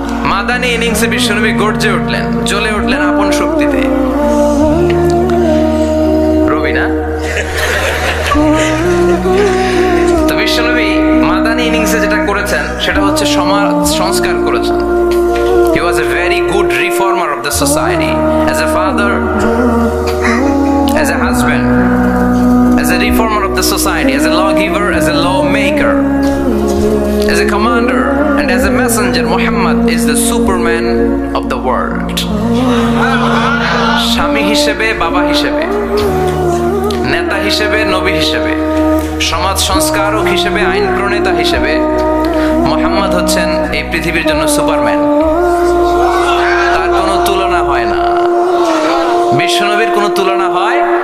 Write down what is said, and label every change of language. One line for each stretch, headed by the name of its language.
Bangla: মাদানী ইনিংসে বিশ্বনবী গর্জে উঠলেন, জ্বলে উঠলেন আপন শক্তিতে। রবি না? তো বিশ্বনবী মাদানী ইনিংসে যেটা করেছেন সেটা হচ্ছে সমাজ সংস্কার করেছেন।
English: He was a very good reformer of the society, as a father, as a husband, as a reformer of the society, as a lawgiver, as a lawmaker, as a commander, and as a messenger. Muhammad is the superman of the world.
Bangla: স্বামী হিসেবে, বাবা হিসেবে, নেতা হিসেবে, নবী হিসেবে, সমাজ সংস্কারক হিসেবে, আইন প্রণেতা হিসেবে মুহাম্মদ হচ্ছেন এই পৃথিবীর জন্য সুপারম্যান। তার কোনো তুলনা হয় না, বিশ্বনবীর কোনো তুলনা হয়।